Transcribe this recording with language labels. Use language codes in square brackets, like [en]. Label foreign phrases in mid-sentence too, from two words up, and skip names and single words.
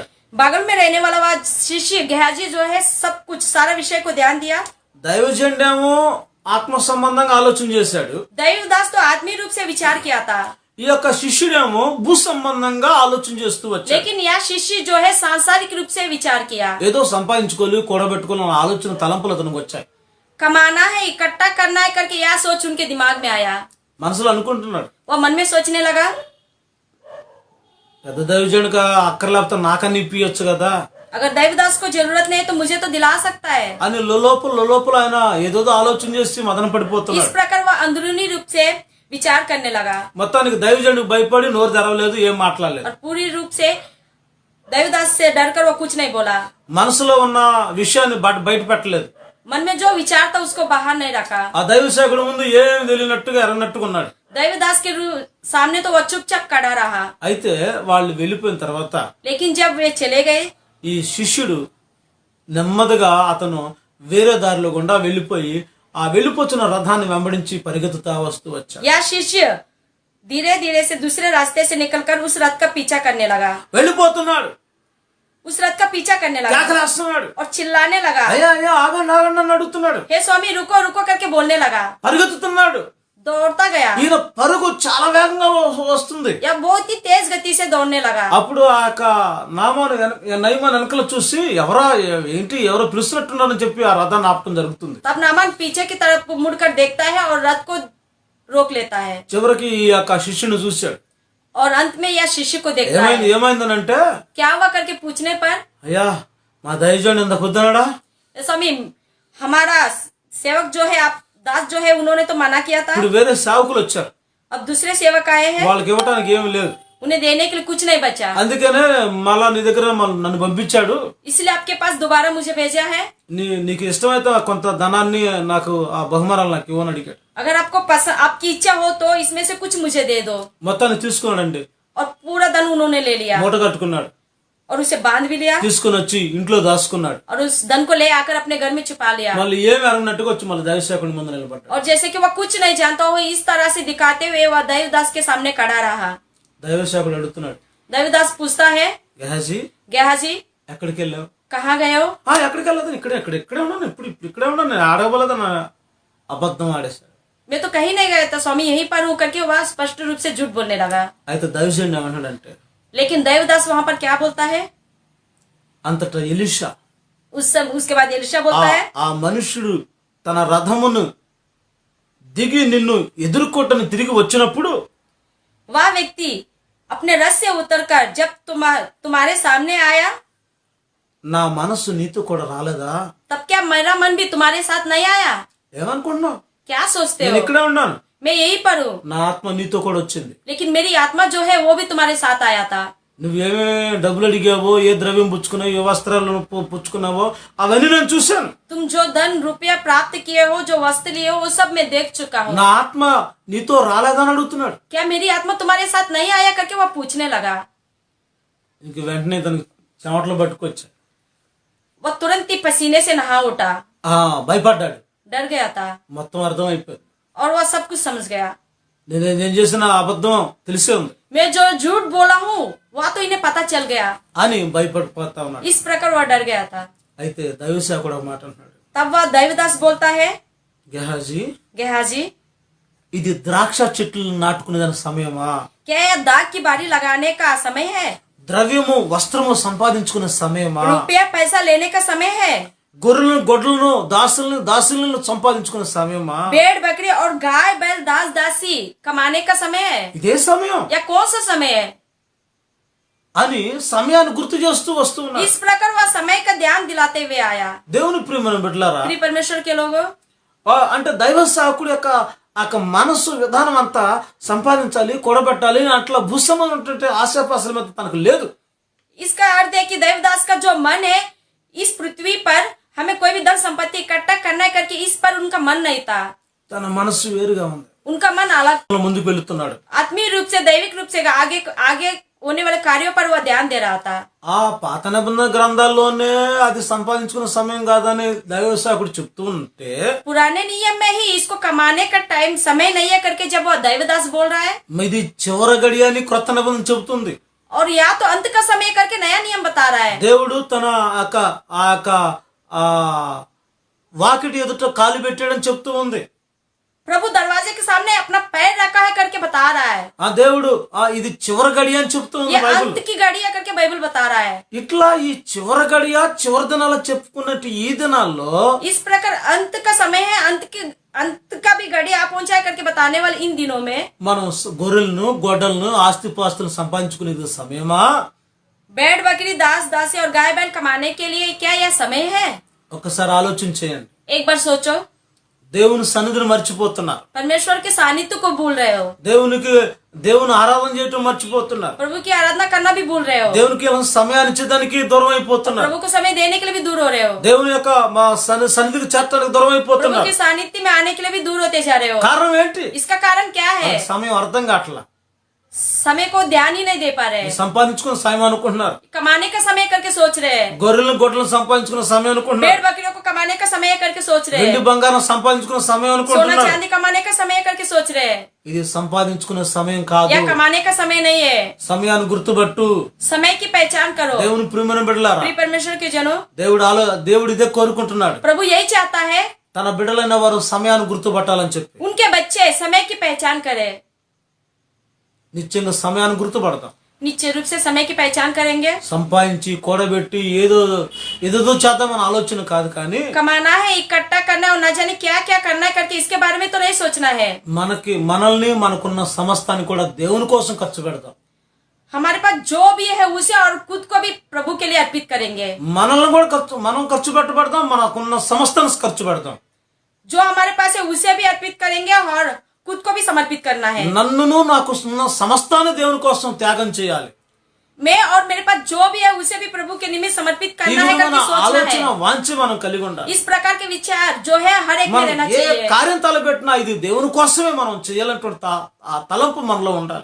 [hi] बगल में रहने वाला वह शिष्य गेहाजी जो है सब कुछ सारा विषय को ध्यान दिया। [te] దైవజనుడేమో ఆత్మ సంబంధంగా ఆలోచన చేశాడు, [hi] दैवदास तो आत्मीय रूप से विचार किया था, [te] ఈ యొక్క శిష్యుడేమో భూ సంబంధంగా ఆలోచన చేస్తూ వచ్చాడు. [hi] लेकिन यह शिष्य जो है सांसारिक रूप से विचार किया। [te] ఏదో సంపాదించుకోవాలి, కూడబెట్టుకోవాలి ఆలోచన తలంపులు అతనికి వచ్చాయి. [hi] कमाना है, इकट्ठा करना है करके यह सोच उनके दिमाग में आया। [te] మనసులో అనుకుంటున్నాడు, [hi] वो मन में सोचने लगा, [te] పెద్ద దైవజనుడిగా అక్కర్లేకపోతే నాకన్నా ఇప్పియొచ్చు కదా [hi] अगर देवदास को जरूरत नहीं तो मुझे तो दिला सकता है। [te] అని లోపల ఆయన ఏదోదో ఆలోచన చేసి మదన [hi] इस [te] పడిపోతున్నాడు. [hi] प्रकार वह अंदरूनी रूप से विचार करने लगा [te] మొత్తానికి దైవజనుడికి భయపడి నోరు తెరవలేదు, ఏం మాట్లాడలేదు. [hi] और पूरी रूप से देवदास से डरकर वो कुछ नहीं बोला। [te] మనసులో ఉన్న విషయాన్ని బయట పెట్టలేదు. [hi] मन में जो विचार था उसको बाहर नहीं रखा। [te] ఆ దైవ సేవకుడి ముందు ఏం తెలియనట్టుగా ఎర్రనట్టుగా ఉన్నాడు. [hi] देवदास के सामने तो वो चुपचाप खड़ा रहा। [te] అయితే వాళ్ళు వెళ్ళిపోయిన తర్వాత [hi] लेकिन जब वे चले गए, [te] ఈ శిష్యుడు నెమ్మదిగా అతను వేరే దారిలో గుండా వెళ్ళిపోయి ఆ వెళ్ళిపోతున్న రథాన్ని వెంబడించి పరిగెత్తుతా వస్తూ వచ్చాడు. [hi] यह शिष्य धीरे धीरे से दूसरे रास्ते से निकलकर उस रथ का पीछा करने लगा। [te] వెళ్ళిపోతున్నాడు, [hi] उस रथ का पीछा करने लगा [te] కేకలేస్తున్నాడు, [hi] और चिल्लाने लगा, [te] అయ్యా అయ్యా ఆగండి ఆగండి అని అడుగుతున్నాడు. [hi] हे स्वामी रुको रुको करके बोलने लगा। [te] పరిగెత్తుతున్నాడు. [hi] दौड़ता गया, [te] ఈయన పరుగు చాలా వేగంగా వస్తుంది. [hi] यह बहुत ही तेज गति से दौड़ने लगा। [te] అప్పుడు ఆ యొక్క నయమాన్ వెనకలు చూసి ఎవరో పిలుస్తున్నట్టున్నారని చెప్పి ఆ రథాన్ని ఆపటం జరుగుతుంది. [hi] तब नामान पीछे की तरफ मुड़कर देखता है और रथ को रोक लेता है। [te] చివరికి ఈ యొక్క శిష్యుని చూశాడు. [hi] और अंत में यह शिष्य को देखता है। [te] ఏమైందనంటే, [hi] क्या हुआ करके पूछने पर, [te] అయ్యా మా దైవజనుడు ఎంత పొద్దునాడా, [hi] स्वामी हमारा सेवक जो है, आप दास जो है, उन्होंने तो मना किया था। [te] ఇప్పుడు వేరే సేవకులు వచ్చారు, [hi] अब दूसरे सेवक आए हैं, [te] వాళ్ళకి ఇవ్వడానికి ఏమి లేదు. [hi] उन्हें देने के लिए कुछ नहीं बचा। [te] అందుకనే మళ్ళా నీ దగ్గర నన్ను పంపించాడు. [hi] इसलिए आपके पास दोबारा मुझे भेजा है। [te] నీకు ఇష్టమైతే కొంత ధనాన్ని నాకు ఆ బహుమానాలు నాకు ఇవ్వని అడిగాడు. [hi] अगर आपको पसंद, आपकी इच्छा हो तो इसमें से कुछ मुझे दे दो। [te] మొత్తాన్ని తీసుకున్నాడండి, [hi] और पूरा धन उन्होंने ले लिया [te] మూట కట్టుకున్నాడు, [hi] और उसे बांध भी लिया [te] తీసుకుని వచ్చి ఇంట్లో దాచుకున్నాడు. [hi] और उस धन को ले आकर अपने घर में छुपा लिया। [te] మళ్ళీ ఏమి అరగనట్టుగా వచ్చి మళ్ళీ దైవసేవకుడి ముందు నిలబడ్డాడు. [hi] और जैसे कि वह कुछ नहीं जानता हो, इस तरह से दिखाते हुए वह देवदास के सामने खड़ा रहा। [te] దైవసేవకుడు అడుగుతున్నాడు, [hi] देवदास पूछता है, [te] గెహాజీ [hi] गेहाजी [te] ఎక్కడికి వెళ్ళావు? [hi] कहाँ गए हो? [te] ఎక్కడికి వెళ్ళదు, ఇక్కడే ఉన్నాను, ఇక్కడే ఉన్నాను, నేను ఆడవలేదని అబద్ధం ఆడేశాడు. [hi] मैं तो कहीं नहीं गया था स्वामी, यहीं पर हूँ करके वह स्पष्ट रूप से झूठ बोलने लगा। [te] అయితే దైవజనుడు ఏమంటాడంటే, [hi] लेकिन देवदास वहां पर क्या बोलता है? [te] అంతటా ఎలీషా [hi] उसके बाद एलिशा बोलता है, [te] ఆ మనుష్యుడు తన రథమును దిగి నిన్ను ఎదుర్కోటని తిరిగి వచ్చినప్పుడు [hi] वह व्यक्ति अपने रथ से उतरकर जब तुम्हारे सामने आया, [te] నా మనస్సు నీతో కూడా రాలేదా? [hi] तब क्या मेरा मन भी तुम्हारे साथ नहीं आया? [te] ఏమనుకుంటున్నావు? [hi] क्या सोचते [te] నేను [hi] हो? [te] ఇక్కడే ఉన్నాను, [hi] मैं यहीं पर हूँ, [te] నా ఆత్మ నీతో కూడా వచ్చింది. [hi] लेकिन मेरी आत्मा जो है वो भी तुम्हारे साथ आया था। [te] నువ్వేమేమి డబ్బులు అడిగావో, ఏ ద్రవ్యం పుచ్చుకున్నావో, ఏ వస్త్రాలు పుచ్చుకున్నావో అవన్నీ నేను చూశాను. [hi] तुम जो धन रुपया प्राप्त किए हो, जो वस्त्र लिए हो, वो सब मैं देख चुका हूँ। [te] నా ఆత్మ నీతో రాలేదని అడుగుతున్నాడు. [hi] क्या मेरी आत्मा तुम्हारे साथ नहीं आया करके वह पूछने लगा। [te] ఇంక వెంటనే తనకి చెమటలు పట్టుకొచ్చా, [hi] वह तुरंत ही पसीने से नहा उठा, [te] భయపడ్డాడు, [hi] डर गया था [te] మొత్తం అర్థం అయిపోయింది. [hi] और वह सब कुछ समझ गया। [te] నేను చేసిన అబద్ధం తెలిసే ఉంది [hi] मैं जो झूठ बोला हूँ वह तो इन्हें पता चल गया। [te] అని భయపడిపోతా ఉన్నాడు. [hi] इस प्रकार वह डर गया था। [te] అయితే దైవసేవకుడు ఒక మాట అంటున్నాడు, [hi] तब वह देवदास बोलता है, [te] గెహాజీ [hi] गेहाजी [te] ఇది ద్రాక్ష చెట్లు నాటుకునే దాని సమయమా? [hi] क्या यह दाग की बारी लगाने का समय है? [te] ద్రవ్యము వస్త్రము సంపాదించుకునే సమయమా? [hi] रुपया पैसा लेने का समय है? [te] గొర్రెలను గొడ్లను దాసులను సంపాదించుకునే సమయమా? [hi] भेड़ बकरी और गाय बैल दास दासी कमाने का समय है? [te] ఇదే సమయం [hi] या कौन सा समय है? [te] అని సమయాన్ని గుర్తు చేస్తూ వస్తూ ఉన్నాడు. [hi] इस प्रकार वह समय का ध्यान दिलाते हुए आया। [te] దేవుని ప్రియమైన బిడ్డలారా, [hi] प्रिय परमेश्वर के लोगों, [te] అంటే దైవ సేవకుడు యొక్క మనస్సు విధానం అంతా సంపాదించాలి, కూడబెట్టాలి అట్లా భూసమైనటువంటి ఆశాపాసల మీద తనకు లేదు. [hi] इसका अर्थ है कि देवदास का जो मन है, इस पृथ्वी पर हमें कोई भी धन संपत्ति इकट्ठा करना है करके इस पर उनका मन नहीं था। [te] తన మనస్సు వేరుగా ఉంది. [hi] उनका मन अलग, [te] ముందుకు వెళుతున్నాడు. [hi] आत्मीय रूप से दैविक रूप से आगे आगे होने वाले कार्यों पर वह ध्यान दे रहा था। [te] ఆ పాత నిబంధన గ్రంథాల్లోనే అది సంపాదించుకునే సమయం కాదని దైవసేవకుడు చెప్తూ ఉంటే, [hi] पुराने नियम में ही इसको कमाने का टाइम समय नहीं है करके जब वह देवदास बोल रहा है, [te] ఇది చివరి గడియ అని క్రొత్త నిబంధన చెబుతుంది. [hi] और या तो अंत का समय करके नया नियम बता रहा है। [te] దేవుడు తన ఆ వాకిటి ఎదుట కాలు పెట్టాడని చెప్తూ ఉంది. [hi] प्रभु दरवाजे के सामने अपना पैर रखा है करके बता रहा है। [te] ఆ దేవుడు ఇది చివరి గడియ అని చెప్తుంది [hi] ये [te] బైబిల్. [hi] अंत की घड़ी है करके बाइबल बता रहा है। [te] ఇట్లా ఈ చివరి గడియ చివరి దినాలు చెప్పుకున్నట్టు ఈ దినాల్లో [hi] इस प्रकार अंत का समय है, अंत का भी घड़ी आ पहुंचा है करके बताने वाले इन दिनों में [te] మనం గొర్రెలను గొడ్డలను ఆస్తిపాస్తులను సంపాదించుకునేది సమయమా? [hi] भेड़ बकरी दास दासी और गाय बैल कमाने के लिए क्या यह समय है? [te] ఒకసారి ఆలోచన చేయండి. [hi] एक बार सोचो, [te] దేవుని సన్నిధిని మర్చిపోతున్నారు. [hi] परमेश्वर के सानिध्य को भूल रहे हो, [te] దేవుని ఆరాధన చేయటం మర్చిపోతున్నారు. [hi] प्रभु की आराधना करना भी भूल रहे हो, [te] దేవునికి సమయాన్ని ఇచ్చేదానికి దూరం అయిపోతున్నారు. [hi] प्रभु को समय देने के लिए भी दूर हो रहे हो, [te] దేవుని యొక్క మా సన్నిధికి చేరటానికి దూరం [hi] प्रभु [te] అయిపోతున్నారు. [hi] के सानिध्य में आने के लिए भी दूर होते जा रहे हो। [te] కారణం ఏంటి? [hi] इसका कारण क्या है? [te] సమయం అర్థం కావట్లా. [hi] समय को ध्यान ही नहीं दे पा रहे, [te] సంపాదించుకున్న సమయం అనుకుంటున్నారు. [hi] कमाने का समय करके सोच रहे हैं, [te] గొర్రెలను గొడ్డలను సంపాదించుకున్న సమయం [hi] भेड़ [te] అనుకుంటున్నారు. [hi] बकरियों को कमाने का समय करके सोच रहे [te] వెండి [hi] हैं, [te] బంగారం సంపాదించుకున్న సమయం [hi] सोना [te] అనుకుంటున్నారు. [hi] चांदी कमाने का समय करके सोच रहे हैं। [te] ఇది సంపాదించుకునే సమయం కాదు. [hi] यह कमाने का समय नहीं है। [te] సమయాన్ని గుర్తుపట్టు. [hi] समय की पहचान करो। [te] దేవుని ప్రియమైన బిడ్డలారా, [hi] प्रिय परमेश्वर के जनों, [te] దేవుడు ఇదే కోరుకుంటున్నాడు. [hi] प्रभु यही चाहता है [te] తన బిడ్డలైన వారు సమయాన్ని గుర్తుపట్టాలని చెప్పి. [hi] उनके बच्चे समय की पहचान करें। [te] నిశ్చయంగా సమయాన్ని గుర్తుపడతాం. [hi] निश्चित रूप से समय की पहचान करेंगे। [te] సంపాదించి కూడబెట్టి ఏదో చేద్దామని ఆలోచన కాదు, కానీ [hi] कमाना है, इकट्ठा करना है और न जाने क्या क्या करना है करके इसके बारे में तो नहीं सोचना है। [te] మనల్ని మనకున్న సమస్తాన్ని కూడా దేవుని కోసం ఖర్చు పెడతాం. [hi] हमारे पास जो भी है उसे और खुद को भी प्रभु के लिए अर्पित करेंगे। [te] మనల్ని కూడా మనం ఖర్చు పెట్టబడతాం, మనకున్న సమస్తాన్ని ఖర్చు పెడతాం. [hi] जो हमारे पास है उसे भी अर्पित करेंगे और खुद को भी समर्पित करना है। [te] నన్నును నాకు ఉన్న సమస్తాన్ని దేవుని కోసం త్యాగం చేయాలి. [hi] मैं और मेरे पास जो भी है उसे भी प्रभु के निमित्त समर्पित [te] ఈ [hi] करना है [te] విధమైన [hi] करके सोचना [te] ఆలోచన [hi] है। [te] వాంఛ మనం కలిగి ఉండాలి. [hi] इस प्रकार के विचार जो है हर एक में [te] మనం [hi] रहना [te] ఏ [hi] चाहिए। [te] కార్యం తలపెట్టినా ఇది దేవుని కోసమే మనం చేయాలంటే ఆ తలంపు మనలో ఉండాలి.